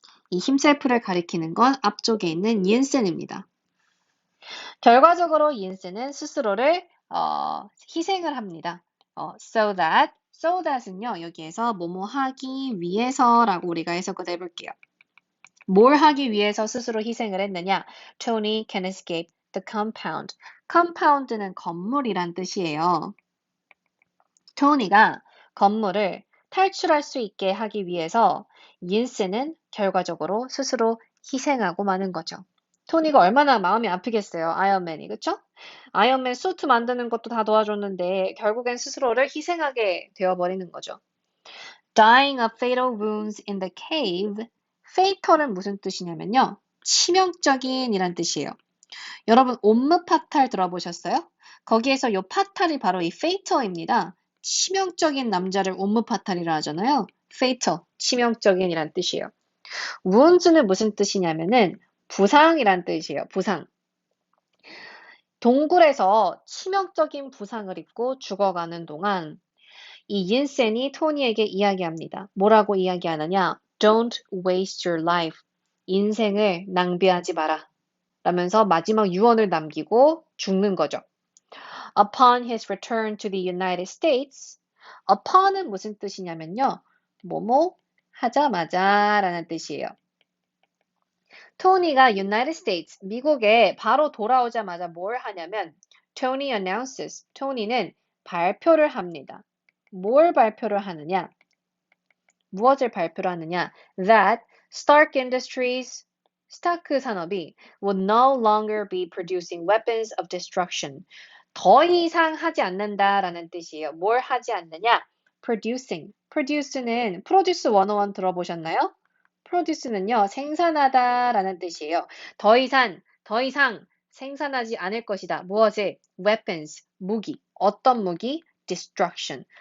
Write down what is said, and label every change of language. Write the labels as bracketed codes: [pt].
[ko] 이 himself를 가리키는 건 앞쪽에 있는 이은스입니다. 결과적으로 이은스는 스스로를 희생을 합니다. so that은요, 여기에서 뭐뭐 하기 위해서라고 우리가 해석을 해볼게요. 뭘 하기 위해서 스스로 희생을 했느냐? [en] Tony can escape the compound. [ko] compound는 건물이란 뜻이에요. 토니가 건물을 탈출할 수 있게 하기 위해서 옌스는 결과적으로 스스로 희생하고 마는 거죠. 토니가 얼마나 마음이 아프겠어요. 아이언맨이. 그쵸? 아이언맨 수트 만드는 것도 다 도와줬는데 결국엔 스스로를 희생하게 되어버리는 거죠. [en] Dying of fatal wounds in the cave. [ko] fatal은 무슨 뜻이냐면요. 치명적인 이란 뜻이에요. 여러분 옴므 파탈 들어보셨어요? 거기에서 요 파탈이 바로 이 fatal입니다. 치명적인 남자를 옴므 파탈이라 하잖아요. fatal, 치명적인 이란 뜻이에요. wounds는 무슨 뜻이냐면은 부상이란 뜻이에요. 부상. 동굴에서 치명적인 부상을 입고 죽어가는 동안 이 옌센이 토니에게 이야기합니다. 뭐라고 이야기하느냐? [en] Don't waste your life. [ko] 인생을 낭비하지 마라. 라면서 마지막 유언을 남기고 죽는 거죠. [en] Upon his return to the United States, [ko] upon은 무슨 뜻이냐면요. 뭐뭐 하자마자 라는 뜻이에요. 토니가 United States, 미국에 바로 돌아오자마자 뭘 하냐면 [en] Tony announces, [ko] 토니는 발표를 합니다. 뭘 발표를 하느냐? 무엇을 발표를 하느냐? [en] That Stark Industries, [ko] 스타크 산업이 [en] would no longer be producing weapons of destruction. [ko] 더 이상 하지 않는다라는 뜻이에요. 뭘 하지 않느냐? Producing. Produce는 Produce 101 들어보셨나요? Produce는요, 생산하다라는 뜻이에요. 더 이상 생산하지 않을 것이다. 무엇을? Weapons, 무기. 어떤 무기? Destruction.